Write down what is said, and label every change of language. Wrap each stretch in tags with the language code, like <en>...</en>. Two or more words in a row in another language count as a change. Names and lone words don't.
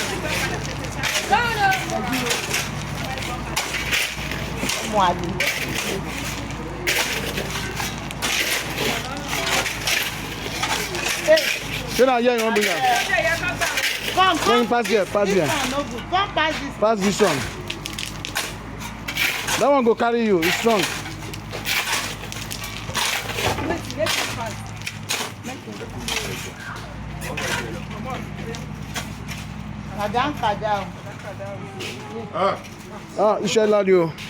<yo>Ṣé náà yẹ ìwọ̀n bí yà?</yo> <pcm>Come pass here. Pass this one. That one go carry you. It's strong.</pcm> <yo>Iṣẹ́ ńlá ni o.</yo>